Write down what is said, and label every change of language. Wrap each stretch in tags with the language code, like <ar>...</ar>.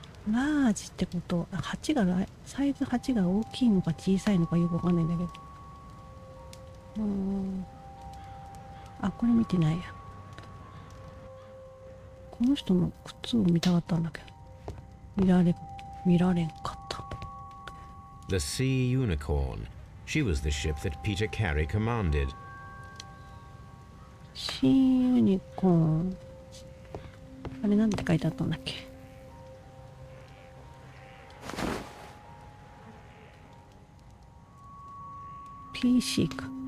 <ja>ラージってことは8がサイズ8が大きいのか小さいのかよくわかんないんだけど。あ、これ見てないや。この人の靴を見たかったんだけど見られんかった。</ja> <en>The Sea Unicorn. She was the ship that Peter Carey commanded.</en> <ja>シーユニコーン。あれなんて書いてあったんだっけ。 PC か。</ja>